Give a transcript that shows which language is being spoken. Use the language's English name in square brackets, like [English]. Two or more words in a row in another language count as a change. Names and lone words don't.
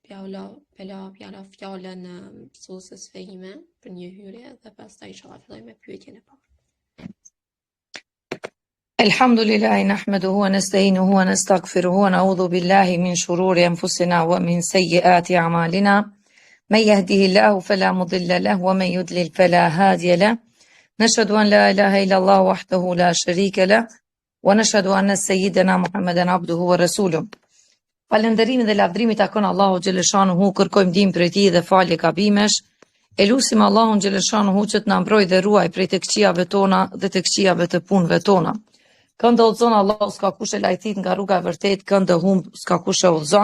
[Albanian] pjala fjalën mësuesës fejime për një hyrje dhe pastaj inshallah filloj me pyetjen e parë. [Arabic] الحمد لله نحمده ونستعينه ونستغفره ونعوذ بالله من شرور أنفسنا ومن سيئات أعمالنا. من يهده الله فلا مضل له ومن يضلل فلا هادي له. نشهد أن لا إله إلا الله وحده لا شريك له ونشهد أن سيدنا محمدا عبده ورسوله. [Albanian] Falënderimin dhe lavdrimi takon Allahu xhaleshanuhu, kërkojmë ndihmë prej tij dhe falje gabimesh. Elusim Allahun xhaleshanuhu që të na mbrojë dhe ruaj prej të këqijave tona dhe të këqijave të punëve tona. Këndë udhëzon Allahu, s'ka kush e lajthit nga rruga e vërtet, këndë humb, s'ka kush e udhëzon.